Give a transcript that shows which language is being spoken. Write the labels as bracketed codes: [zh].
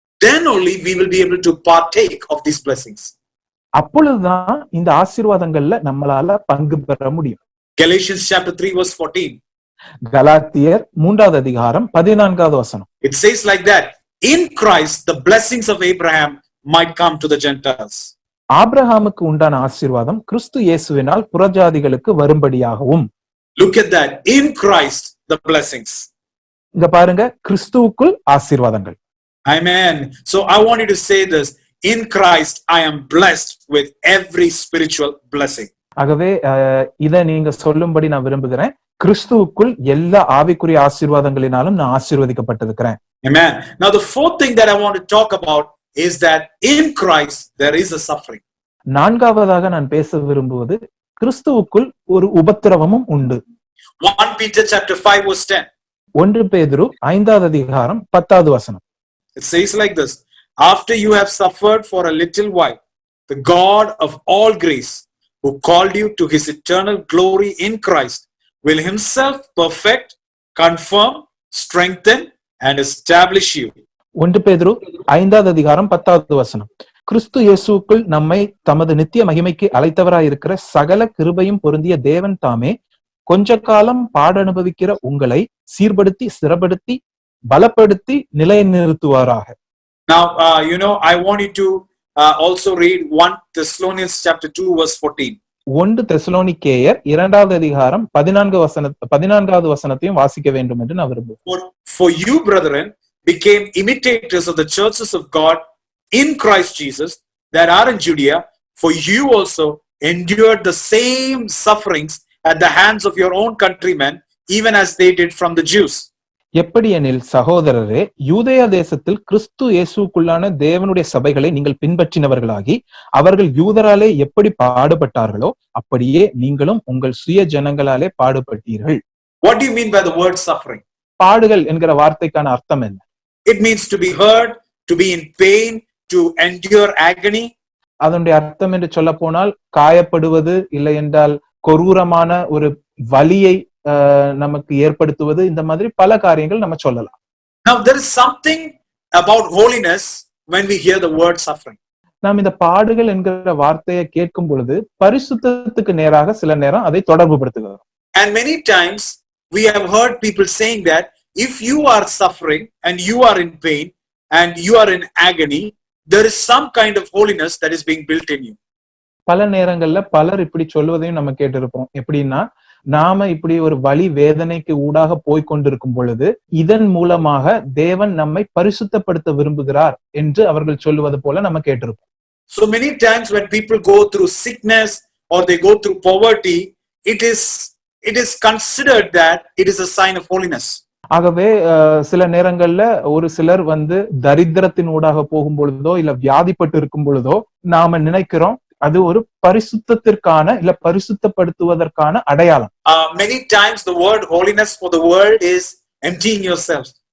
[en] Then only we will be able to partake of these blessings. [ta] அப்பொழுதுதான் இந்த ஆசீர்வாதங்கள்ல நம்மளால பங்கு பெற முடியும். [en] Galatians chapter 3 verse 14. [ta] கலாத்தியர் 3:14 [en] It says like that, in Christ the blessings of Abraham might come to the Gentiles. [ta] ஆபிரகாமுக்கு உண்டான ஆசீர்வாதம் கிறிஸ்து இயேசுவினால் புறஜாதிகளுக்கு வரும்படியாகவும். [en] Look at that, in Christ the blessings. [ta] இங்க பாருங்க, கிறிஸ்துவுக்குள் ஆசீர்வாதங்கள். [en] Amen. So I want you to say this, in Christ I am blessed with every spiritual blessing. [ta] ஆகவே இதை நீங்க சொல்லும்படி நான் விரும்புகிறேன், கிறிஸ்துவுக்குள் எல்லா ஆவிக்குரிய ஆசீர்வாதங்களினாலும் நான் ஆசீர்வதிக்கப்பட்டிருக்கிறேன். [en] Amen. Now the fourth thing that I want to talk about is that in Christ there is a suffering. [ta] நான்காவதாக நான் பேச விரும்புவது, கிறிஸ்துவுக்குள் ஒரு உபத்திரவமும் உண்டு. [en] 1 Peter chapter 5 verse 10. [ta] 1 பேதுரு 5:10. [en] It says like this, after you have suffered for a little while, the God of all grace, who called you to his eternal glory in Christ, will himself perfect, confirm, strengthen, and establish you. [ta] 1 பேதுரு 5:10. கிறிஸ்து இயேசுவுக்குள் நம்மை தமது நித்திய மகிமைக்கு அழைத்தவராயிருக்கிற சகல கிருபையும் பொருந்திய தேவன் தாமே கொஞ்ச காலம் பாட அனுபவிக்கிற உங்களை சீர்படுத்தி, ஸ்திரப்படுத்தி, பலப்படுத்தி நிலைநிறுத்துவாராக. [en] Now, I want you to also read 1 Thessalonians chapter 2 verse 14. [ta] 1 தெசலோனிக்கேயர் 2வது அதிகாரம் 14வது வசனத்தையும் வாசிக்க வேண்டும் என்று நான் விரும்புகிறேன். [en] For you, brethren, became imitators of the churches of God in Christ Jesus that are in Judea, for you also endured the same sufferings at the hands of your own countrymen, even as they did from the Jews. [ta] எப்படியெனில் சகோதரரே, யூதேய தேசத்தில் கிறிஸ்து இயேசுக்குள்ளான தேவனுடைய சபைகளை நீங்கள் பின்பற்றினவர்களாகி அவர்கள் யூதராலே எப்படி பாடுபட்டார்களோ அப்படியே நீங்களும் உங்கள் சுய ஜனங்களாலே பாடுபட்டீர்கள். [en] What do you mean by the word suffering? [ta] பாடுகள் என்கிற வார்த்தைக்கான அர்த்தம் என்ன? [en] It means to be hurt, to be in pain, to endure agony. [ta] அதனுடைய அர்த்தம் என்று சொல்ல போனால் காயப்படுவது, இல்லை என்றால் கொரூரமான ஒரு வலியை நமக்கு ஏற்படுத்துவது, இந்த மாதிரி பல காரியங்கள் நம்ம சொல்லலாம். [en] Now there is something about holiness when we hear the word suffering. [ta] நாம் இந்த பாடுகள் என்கிற வார்த்தையை கேட்கும் பொழுது பரிசுத்தத்துக்கு நேராக சில நேரம் அதை தொடர்பு படுத்துகிறோம். [en] And many times we have heard people saying that if you are suffering and you are in pain and you are in agony, there is some kind of holiness that is being built in you. [ta] பல நேரங்கள்ல பலர் இப்படி சொல்வதையும் நம்ம கேட்டிருப்போம். எப்படின்னா, நாம இப்படி ஒரு வலி வேதனைக்கு ஊடாக போய்கொண்டிருக்கும் பொழுது இதன் மூலமாக தேவன் நம்மை பரிசுத்தப்படுத்த விரும்புகிறார் என்று அவர்கள் சொல்லுவது போல நம்ம கேட்டிருப்போம். [en] So many times when people go through sickness or they go through poverty, it is considered that it is a sign of holiness. [ta] ஆகவே சில நேரங்கள்ல ஒரு சிலர் தரித்திரத்தின் ஊடாக போகும் பொழுதோ இல்ல வியாதிப்பட்டு இருக்கும் பொழுதோ நாம நினைக்கிறோம் அது ஒரு பரிசுத்தத்திற்கான இல்ல பரிசுத்தப்படுத்துவதற்கான அடையாளம். [en] Many times the word holiness for the world is emptying yourself.